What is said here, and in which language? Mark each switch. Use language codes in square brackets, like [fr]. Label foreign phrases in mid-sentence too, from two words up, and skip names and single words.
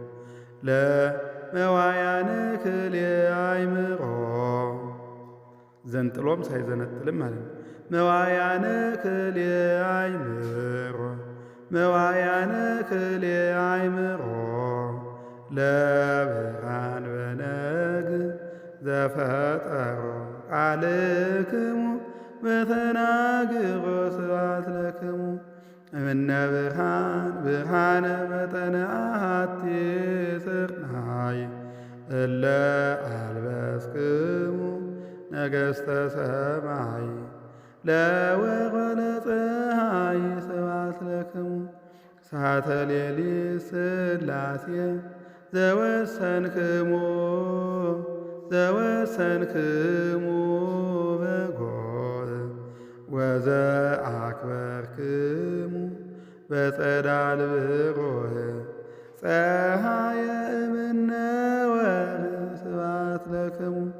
[gez] ለመዋያነ ክልኤ አእምሮ ዘንጥሎም [am] ሳይዘነጥልም ማለት ነው። [gez] መዋያነ ክልኤ አእምሮ መዋያነ ክልኤ አእምሮ ለብርሃን በነግ ዘፈጠሮ ቃልክሙ በተናግሮ ስብሐት ለክሙ እምነ ብርሃን ብርሃነ መጠነ አሐቲ ስርናይ እለ አልበስክሙ ነገሥተ ሰማይ ለወርወ ለፀሐይ ስብሐት ለክሙ ሰዓተ ሌሊት ሥላሴ ዘወሰንክሙ በጎል ወዘአክበርክሙ በጸዳል ብሩህ ፀሐየ እምነ ወርኅ ስብሐት ለክሙ